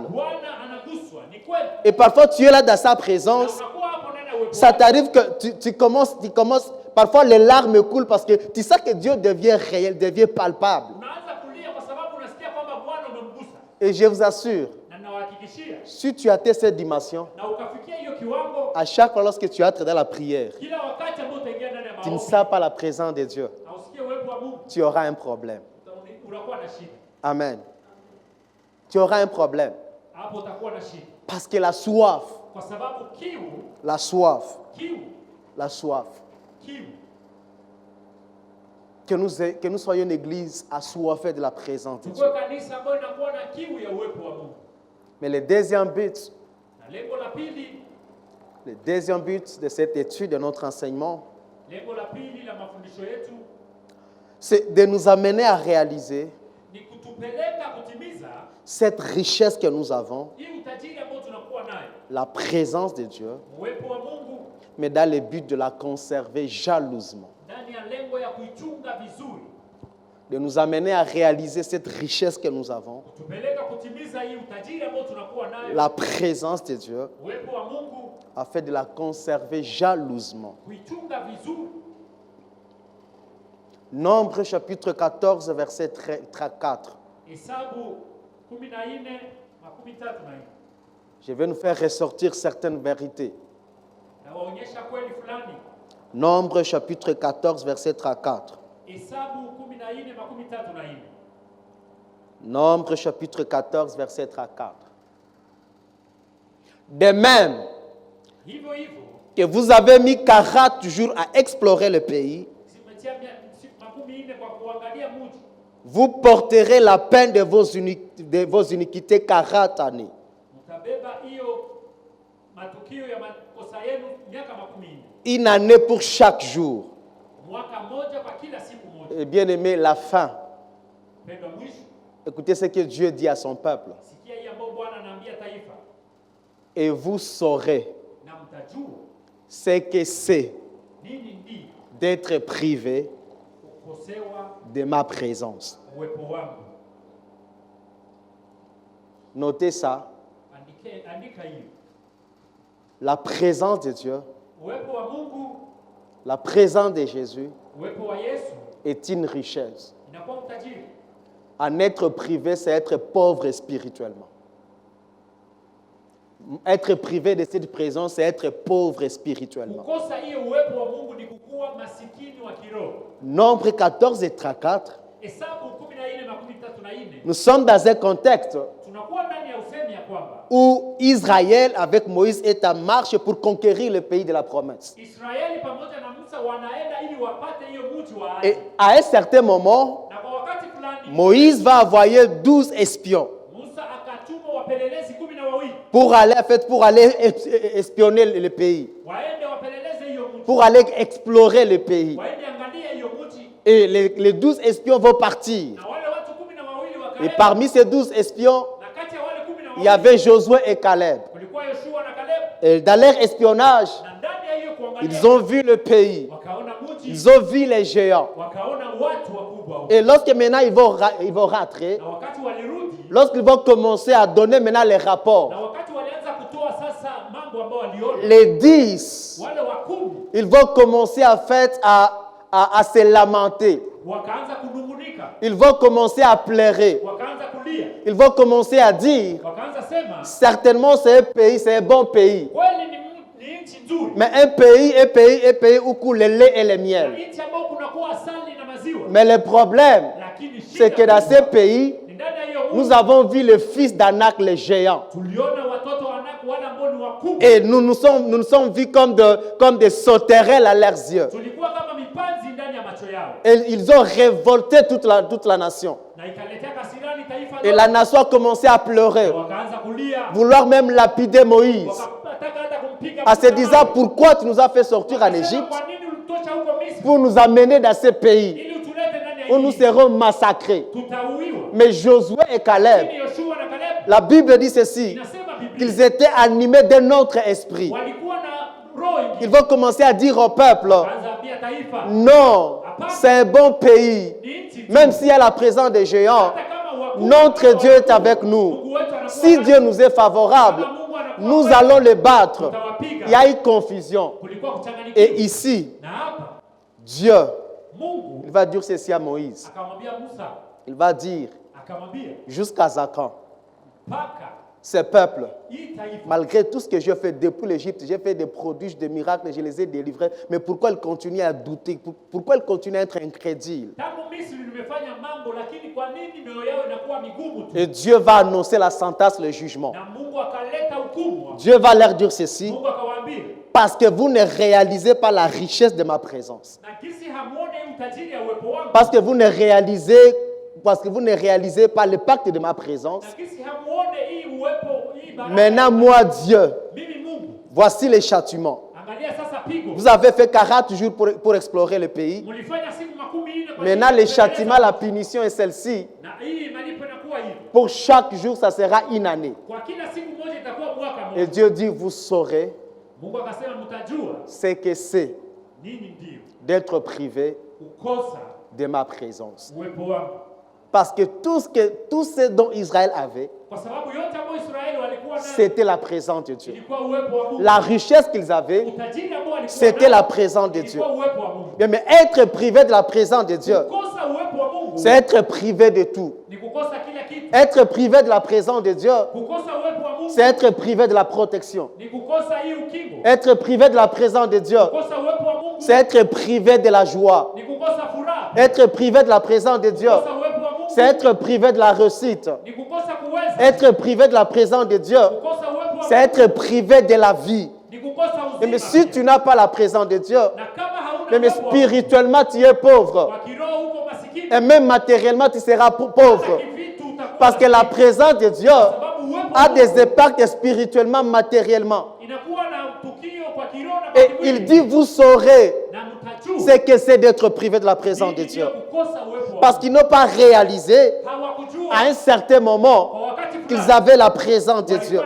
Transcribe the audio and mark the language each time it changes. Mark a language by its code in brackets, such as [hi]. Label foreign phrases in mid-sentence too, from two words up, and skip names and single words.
[sw] Bwana anaguswa, ni kweli. [fr] Et parfois, tu es là dans sa [sw] Na [fr] présence, [sw] unakuwa hapo ndani ya uwepo [fr] ça [sw] wake. [fr] t'arrive que tu commences, parfois les larmes coulent parce que tu sens que Dieu devient réel, devient palpable. [sw] Unaanza kulia kwa sababu unasikia kwamba Bwana umemgusa. [fr] Et je vous assure, [sw] Na nawahakikishia [fr] si tu atteins cette dimension, [sw] na ukafikia hiyo kiwango, [fr] à chaque fois lorsque tu entres dans la prière, [sw] kila wakati ambao utaingia ndani ya [fr] tu ne [sw] maombi [fr] sens pas la présence de Dieu, [sw] na usikie uwepo wa Mungu, [fr] tu auras un problème. [sw] unakuwa na shida. [fr] Amen. Tu auras un problème. [sw] Hapo utakuwa na shida. [fr] Parce que la soif, [sw] Kwa sababu kiu [fr] la soif, [sw] kiu [fr] que nous soyons une église assoiffée de la présence de Dieu. [sw] tukuwe kanisa ambayo inakuwa na kiu ya uwepo wa Mungu. [fr] Mais le deuxième but, [sw] Na lengo la pili, [fr] de cette étude, de notre enseignement, [sw] lengo la pili la mafundisho yetu [fr] c'est de nous amener à réaliser [sw] ni kutupeleka kutimiza [fr] cette richesse que nous avons, [sw] hii utajiri ambao tunakuwa nayo, [fr] la présence de Dieu, [sw] uwepo wa Mungu, [fr] mais dans le but de la conserver jalousement. [sw] ndani ya lengo ya kuichunga vizuri, [fr] De nous amener à réaliser cette richesse que nous avons, [sw] kutupeleka kutimiza hii utajiri ambao tunakuwa nayo, [fr] la présence de Dieu, [sw] uwepo wa Mungu, [fr] afin de la conserver jalousement. [sw] kuichunga vizuri. [fr] Nombre chapitre 14, verset 4. [sw] Hesabu 14:34 [fr] Je vais nous faire ressortir certaines vérités. [sw] na waonyesha kweli fulani. [fr] Nombre chapitre 14, verset 4. [sw] Hesabu 14:34. [fr] Nombre chapitre 14, verset 4. De même [sw] Hivyo hivyo [fr] que vous avez mis 40 jours à explorer le pays, [sw] zimetia 40 kwa kuangalia mji, [fr] vous porterez la peine de vos iniquités 40 années. [sw] mtabeba hiyo matukio ya makosa yenu miaka 40. [fr] Une année pour chaque jour. [sw] Mwaka mmoja kwa kila siku moja. [fr] Et bien aimé, la fin. [sw] Pendo mwisho, [fr] Écoutez ce que Dieu dit à son peuple. [sw] sikia hii ambayo Bwana anaambia taifa, [fr] Et vous saurez [sw] na mtajua [fr] ce que c'est [sw] nini ndi [fr] d'être privé [sw] kukosewa [fr] de ma présence. [sw] uwepo wangu. [fr] Notez ça. [sw] Andika hiyo. [fr] La présence de Dieu, [sw] Uwepo wa Mungu, [fr] la présence de Jésus [sw] uwepo wa Yesu [fr] est une richesse. [sw] inakuwa utajiri. [fr] En être privé, c'est être pauvre spirituellement. Être privé de cette présence, c'est être pauvre spirituellement. [sw] Kukosa hiyo uwepo wa Mungu ni kukuwa masikini wa kiroho. [fr] Nombre 14 et 34, [sw] Hesabu 14:34. [fr] nous sommes dans un contexte [sw] Tunakuwa ndani ya usemi ya kwamba [fr] où Israël, avec Moïse, est en marche pour conquérir le pays de la promesse. [sw] Israeli pamoja na Musa wanaenda ili wapate hiyo mji wa ahadi. [fr] Et à un certain moment, [sw] Na kwa wakati fulani [fr] Moïse va envoyer 12 espions [sw] Musa akatuma wapelelezi 12 [fr] pour aller espionner le pays, [sw] waende wapeleleze hiyo mji, [fr] pour aller explorer le pays. [sw] waende angalia hiyo mji, [fr] Et les 12 espions vont partir. [sw] na wale watu 12 [fr] Et [sw] wakaenda. [fr] parmi ces 12 espions, [sw] Na kati ya wale [fr] il y avait Josué et Caleb. [sw] kulikuwa Yoshua na Caleb, [fr] Et dans leur espionnage, [sw] na ndani ya hiyo kuangalia [fr] ils ont vu le pays. [sw] wakaona mji, [fr] Ils ont vu les géants. [sw] wakaona watu wakubwa huko. [fr] Et lorsque maintenant ils vont rentrer, [sw] Na wakati walirudi, [fr] lorsqu'ils vont commencer à donner maintenant les rapports, [sw] na wakati walianza kutoa sasa mambo ambayo waliona, [fr] les 10, [sw] wale wakubwa [fr] ils vont commencer en fait à se lamenter. [sw] wakaanza kunungunika, [fr] Ils vont commencer à pleurer. [sw] wakaanza kulia, [fr] Ils vont commencer à dire, [sw] wakaanza sema [fr] certainement c'est un pays, c'est un bon pays. [sw] kweli ni nchi nzuri, [fr] Mais un pays où coule le lait et le [sw] na [fr] miel. [sw] nchi ambayo kunakuwa asali na maziwa. [fr] Mais le problème, [sw] Lakini [fr] c'est que dans [sw] shida [fr] ce pays, [sw] ni ndani ya hiyo [fr] nous avons vu le fils d'Anak, le géant. [sw] tuliona watoto wa Anak wale ambao ni wakubwa. [fr] Et nous nous sommes vus comme des sauterelles à leurs yeux. [sw] Tulikuwa kama mipanzi ndani ya macho yao. [fr] Et ils ont révolté toute la nation. [sw] Na ikaletea kasirani taifa [fr] Et la nation a commencé à pleurer, [sw] wakaanza kulia. [fr] vouloir même lapider Moïse, [sw] Wakataka hata kumpiga. [fr] en se disant pourquoi tu nous as fait sortir en Égypte [sw] Kwa nini ulitosha huko Misri? [fr] pour nous amener dans ce pays [sw] Ili utulete ndani ya [fr] où nous [sw] nchi. [fr] serons massacrés. [sw] Tutauiwa. [fr] Mais Josué et Caleb, [sw] Lakini Yoshua na Caleb [fr] la Bible dit ceci, [sw] inasema Biblia [fr] qu'ils étaient animés d'un autre esprit. [sw] walikuwa na roho ingine. [fr] Ils vont commencer à dire au peuple, [sw] Kaanza ambia taifa [fr] non, c'est un bon pays. [sw] ni nchi. [fr] Même s'il y a la présence des géants, [sw] Hata kama wakubwa, [fr] notre Dieu est avec nous. [sw] Mungu wetu anakuwa [fr] Si [sw] nasi. [fr] Dieu nous est favorable, [sw] Kama Mungu anakuwa [fr] nous [sw] wetu, [fr] allons les battre. [sw] tutawapiga. [fr] Il y a eu confusion. [sw] Kulikuwa kuchanganyikiwa. [fr] Et ici, [sw] Na hapa [fr] Dieu, [sw] Mungu [fr] il va dire ceci à Moïse. [sw] akamwambia Musa, [fr] Il va dire, [sw] akamwambia [fr] jusqu'à Zakan, [sw] paka [fr] ces peuples, [sw] hii taifa [fr] malgré tout ce que j'ai fait depuis l'Égypte, j'ai fait des prodiges, des miracles, je les ai délivrés. Mais pourquoi ils continuent à douter? Pourquoi ils continuent à être incrédules? [sw] tangu Misri nimefanya mambo, lakini kwa nini mioyo yao inakuwa migumu tu? [fr] Et Dieu va annoncer la sentence, le jugement. [sw] Na Mungu akaleta hukumu. [fr] Dieu va leur dire ceci, [sw] Mungu akawaambia, [fr] parce que vous ne réalisez pas la richesse de ma présence. [sw] na kisi hamuone utajiri ya uwepo wangu, [fr] Parce que vous ne réalisez pas le pacte de ma présence. [sw] na kisi hamuone hii uwepo, hii baraka. [fr] Maintenant, moi, Dieu, [sw] Mimi Mungu, [fr] voici les châtiments. [sw] angalia sasa pigo. [fr] Vous avez fait 40 jours pour explorer le pays. [sw] Mulifanya siku 14 kwa [fr] Maintenant, [sw] ajili [fr] les [sw] ya [fr] châtiments, [sw] kuendeleza. [fr] la punition est celle-ci. [sw] Na hii malipo inakuwa hivi. [fr] Pour chaque jour, ça sera une année. [sw] Kwa kila siku moja itakuwa mwaka [fr] Et [sw] mmoja. [fr] Dieu dit, vous saurez [sw] Mungu akasema mtajua [fr] ce que c'est [sw] nini ndio [fr] d'être privé [sw] kukosa [fr] de ma présence. [sw] uwepo wangu. [fr] Parce que tout ce dont Israël avait, [sw] Kwa sababu yote ambayo Israeli walikuwa nayo [fr] c'était la présence de Dieu. [sw] ilikuwa uwepo wa Mungu. [fr] La richesse qu'ils avaient, [sw] Utajiri ambao walikuwa [fr] c'était [sw] nayo [fr] la présence de Dieu. [sw] ilikuwa uwepo wa Mungu. [fr] Bien, mais être privé de la présence de Dieu, [sw] Kukosa uwepo wa Mungu [fr] c'est être privé de tout. [sw] ni kukosa kila kitu. [fr] Être privé de la présence de Dieu, [sw] Kukosa uwepo wa Mungu [fr] c'est être privé de la protection. [sw] ni kukosa hii ukingo. [fr] Être privé de la présence de Dieu, [sw] Kukosa uwepo wa Mungu [fr] c'est être privé de la joie. [sw] ni kukosa furaha. [fr] Être privé de la présence de Dieu, [sw] Kukosa uwepo wa Mungu [fr] c'est être privé de la réussite. [sw] ni kukosa kuweza. [fr] Être privé de la présence de Dieu, [sw] Kukosa uwepo wa [fr] c'est [sw] Mungu [fr] être privé de la vie. [sw] ni kukosa [fr] Mais [sw] uzima. [fr] si tu n'as pas la présence de Dieu, [sw] Na kama hauna [fr] mais [sw] uwepo wa Mungu, [fr] spirituellement tu es pauvre. [sw] kwa kiroho uko masikini. [fr] Et même matériellement tu seras pauvre. [sw] Kivitu utakuwa [fr] Parce que la [sw] masikini. [fr] présence de Dieu [sw] Sababu uwepo wa [fr] a [sw] Mungu [fr] des impacts spirituellement, matériellement. [sw] inakuwa na tukio kwa kiroho na kwa [fr] Et [sw] kimwili. [fr] il dit, vous saurez [sw] Na mtajua [fr] ce que c'est d'être privé de la présence de [sw] nini [fr] Dieu. [sw] ndio kukosa uwepo wa [fr] Parce [sw] Mungu. [fr] qu'ils n'ont pas réalisé [sw] Hawakujua [fr] à un certain moment [sw] kwa wakati [fr] qu'ils [sw] fulani [fr] avaient la présence de Dieu.